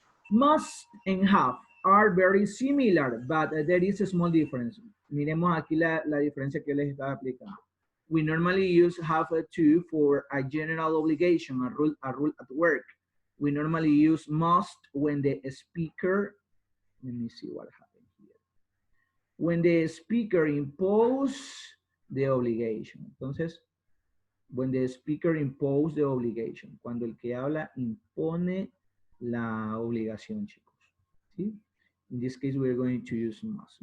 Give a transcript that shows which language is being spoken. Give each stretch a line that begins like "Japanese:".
English: Must and have are very similar, but there is a small difference.
Spanish: Miremos aquí la diferencia que les estaba aplicando.
English: We normally use have to for a general obligation, a rule at work. We normally use must when the speaker, let me see what happened here. When the speaker impose the obligation. Entonces, when the speaker impose the obligation.
Spanish: Cuando el que habla impone la obligación, chicos. ¿Sí?
English: In this case, we're going to use must.